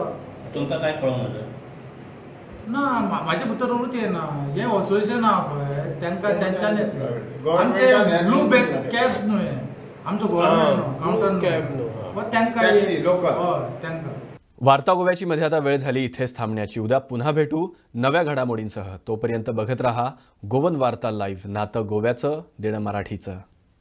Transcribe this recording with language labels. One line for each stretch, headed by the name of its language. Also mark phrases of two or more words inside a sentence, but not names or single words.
Konkani: तुमकां काय कळोंक ना म्हाजे भितर रूच येना. हे असोसिएशन आहा पळय तेंकां तेंच्यानी आमचे ब्लू बॅग कॅब्स न्हू हे आमचो
English: government counter
Konkani: कॅब न्हू तेंकां हय तेंकां.
Marathi: वार्ता गोव्याची मध्ये आता वेळ झाली इथेच थांबण्याची. उद्या पुन्हा भेटू नव्या घडामोडींसह. तोपर्यंत बघत रहा गोवन वार्ता लाईव्ह, नातं गोव्याचं देणं मराठीचं.